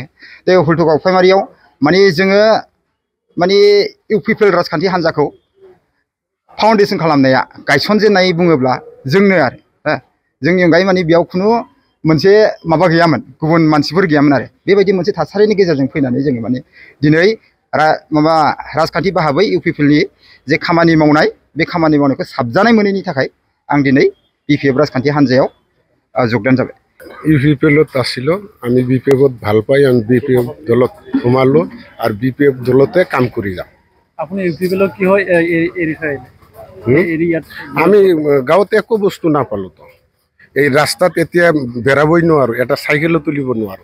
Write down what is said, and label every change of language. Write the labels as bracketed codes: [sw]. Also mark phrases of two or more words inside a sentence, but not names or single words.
[brx] बे हल्टुगाव प्राइमारियाव माने जोङो माने इउपिपिएल राजखान्थि हान्जाखौ फाउन्डेसन खालामनाया गायसनजेननाय बुङोब्ला जोंनो आरो जोंनि अनगायै माने बेयाव खुनु मोनसे माबा गैयामोन, गुबुन मानसिफोर गैयामोन आरो। बेबायदि मोनसे थासारिनि गेजेरजों फैनानै जोङो माने दिनै राजखान्थि भाबै इउपिपिएलनि जे खामानि मावनाय, बे खामानि मावनायखौ साबजानाय मोनैनि थाखाय आं दिनै बिपिएफ राजखान्थि हान्जायाव যোগদান जाबाय। [as] ইউপিপিএলত আছিলোঁ আমি, বিপিএফত ভাল পাই আমি বিপিএফ দলত সোমালোঁ আৰু বিপিএফ দলতে কাম কৰি যাওঁ। আপুনি ইউপিপিএলত কি হয় আমি গাঁৱত একো বস্তু নাপালোঁ। তো এই ৰাস্তাত এতিয়া বেৰাবই নোৱাৰোঁ, এটা চাইকেলো তুলিব নোৱাৰোঁ।